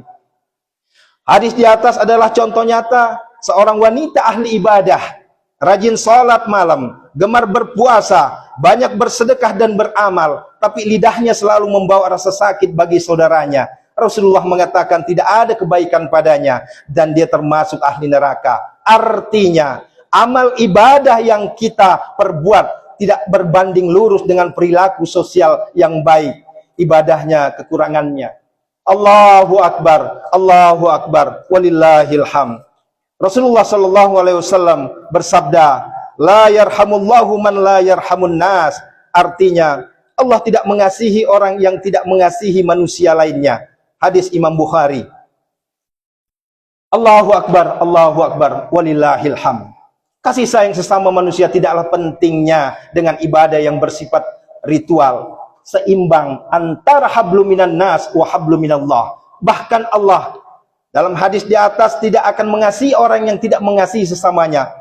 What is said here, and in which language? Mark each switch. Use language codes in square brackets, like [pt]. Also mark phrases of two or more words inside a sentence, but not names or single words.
[id] Hadis di atas adalah contoh nyata seorang wanita ahli ibadah, rajin salat malam, gemar berpuasa, banyak bersedekah dan beramal, tapi lidahnya selalu membawa rasa sakit bagi saudaranya. Rasulullah mengatakan tidak ada kebaikan padanya dan dia termasuk ahli neraka. Artinya, amal ibadah yang kita perbuat tidak berbanding lurus dengan perilaku sosial yang baik. Ibadahnya kekurangannya. [ar] الله أكبر ولله الحمد. رسول الله صلى الله عليه وسلم bersabda, لا يرحم الله من لا يرحم الناس. [id] Artinya, Allah tidak mengasihi orang yang tidak mengasihi manusia lainnya. Hadis Imam Bukhari. [ar] الله أكبر ولله الحمد. [id] Kasih sayang sesama manusia tidaklah pentingnya dengan ibadah yang bersifat ritual, seimbang antara [ar] حبل من الناس وحبل من الله. [id] Bahkan Allah dalam hadis di atas tidak akan mengasihi orang yang tidak mengasihi sesamanya.